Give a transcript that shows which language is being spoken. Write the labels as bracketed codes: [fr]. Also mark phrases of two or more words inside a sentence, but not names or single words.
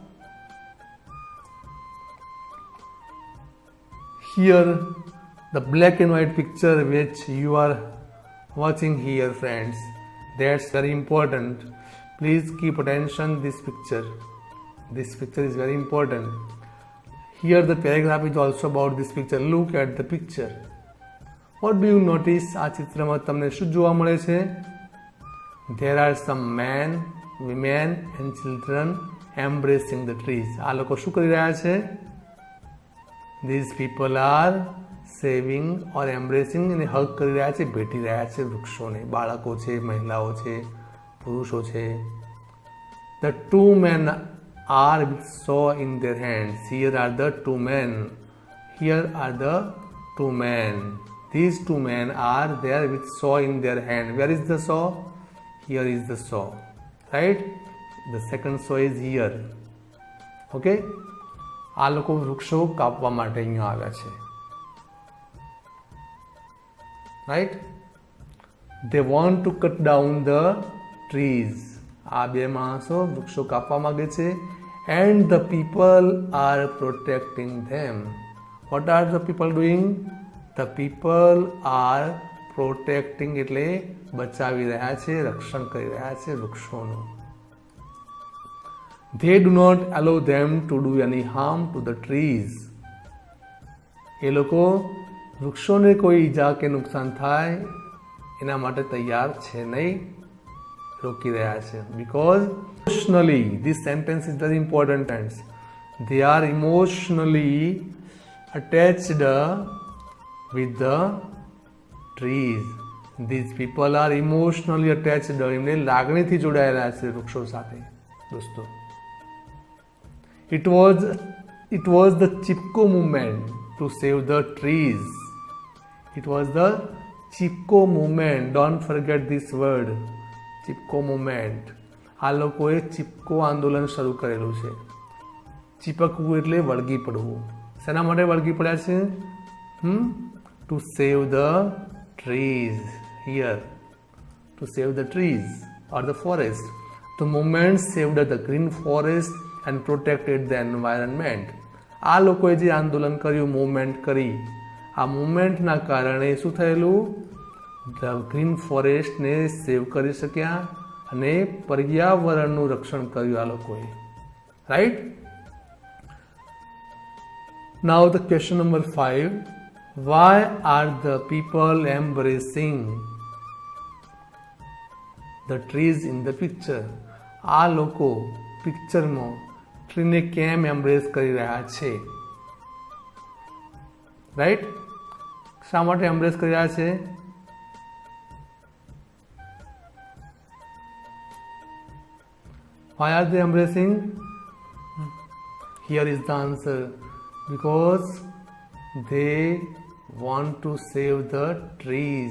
[en] Here the black and white picture which you are watching here, friends, that's very important. Please keep attention this picture. This picture is very important. Here the paragraph is also about this picture. Look at the picture. What do you notice? [gu] આ ચિત્રમાં તમને શું જોવા મળે છે? [en] There are some men, women and children embracing the trees. [gu] આ લોકો શું કરી રહ્યા છે? [en] These people are saving or embracing [gu] અને hug કરી રહ્યા છે, ભેટી રહ્યા છે વૃક્ષોને. બાળકો છે, મહિલાઓ છે, પુરુષો છે. [en] The two men are with saw in their hands. Here are the two men. Here are the two men. These two men are there with saw in their hand. Where is the saw? Here is the saw, right? The second saw is here. Okay? [gu] આ લોકો વૃક્ષો કાપવા માટે અહીંયા આવ્યા છે, [en] right? They want to cut down the trees. [gu] આ બે માણસો વૃક્ષો કાપવા માંગે છે. [en] And the people are protecting them. What are the people doing? The people are protecting [gu] એટલે બચાવી રહ્યા છે, રક્ષણ કરી રહ્યા છે વૃક્ષોનું. [en] They do not allow them to do any harm to the trees. [gu] એ લોકો વૃક્ષોને કોઈ ઈજા કે નુકસાન થાય એના માટે તૈયાર છે નહીં, રોકી રહ્યા છે. [en] Because emotionally, this sentence is very important, friends. They are emotionally attached with the trees. These people are emotionally attached. [gu] એમને લાગણીથી જોડાયેલા છે વૃક્ષો સાથે દોસ્તો. [en] It was the Chipko movement to save the trees. It was the Chipko movement. Don't forget this word. Chipko movement. [gu] આ લોકોએ ચિપકો આંદોલન શરૂ કરેલું છે. ચીપકવું એટલે વળગી પડવું. શેના માટે વળગી પડ્યા છે? [en] To to save the trees. Here, to save the trees or the forest. The movement saved the green forest and protected the environment. [gu] આ લોકોએ જે આંદોલન કર્યું, મૂવમેન્ટ કરી, આ મૂવમેન્ટના કારણે શું થયેલું? [en] green forestને [gu] સેવ કરી શક્યા અને પર્યાવરણનું રક્ષણ કર્યું આ લોકોએ. રાઈટ? [en] Now the question number 5. Why are the people embracing the trees in the picture? [gu] આ લોકો [en] pictureમાં treeને [gu] કેમ એમ્બ્રેસ કરી રહ્યા છે? રાઈટ? શા માટે એમ્બ્રેસ કરી રહ્યા છે? [en] Why are they embracing? Here is the answer. Because they want to save the trees.